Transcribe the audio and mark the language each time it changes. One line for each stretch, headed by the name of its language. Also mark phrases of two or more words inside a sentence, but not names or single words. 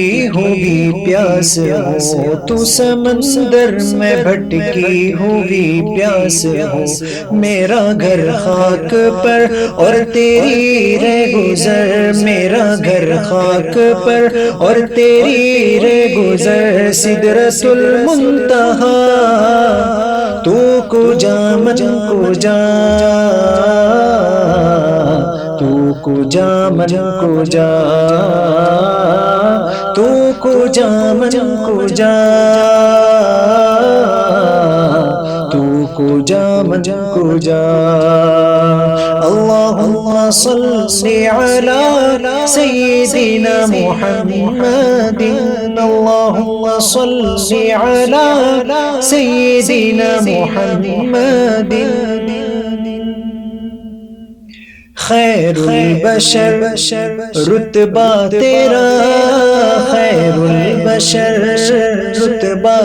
Urdu: ہوگی پیاس ہو، تو سمندر میں بھٹکی ہوگی پیاس ہو، میرا گھر خاک پر اور تیری رہ گزر، میرا گھر خاک پر اور تیری رہ گزر، سدرۃ المنتہا،
Persian: تو کجا من کجا، تو کجا من کجا، تو کجا من کجا، تو کجا من کجا،
Arabic: اللہم صلی علی سیدنا محمد، اللہم صلی علی سیدنا محمد،
Urdu: خیر البشر رتبہ تیرا، خیر البشر رتبہ